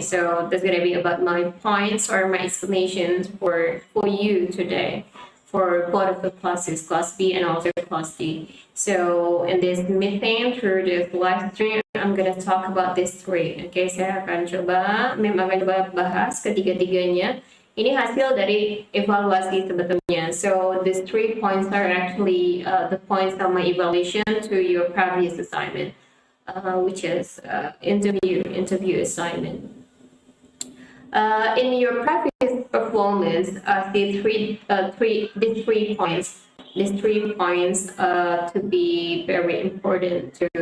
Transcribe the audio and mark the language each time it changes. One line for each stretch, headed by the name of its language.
English: So that's gonna be about my points or my explanations for you today, for both of the classes, class B and also class D. So in this meeting through this live stream, I'm gonna talk about these three.
Indonesian: Okay, saya akan coba bahas ketiga-tiganya. Ini hasil dari evaluasi sebetulnya.
English: So these 3 points are actually the points of my evaluation to your previous assignment, which is interview assignment. In your previous performance, these three points to be very important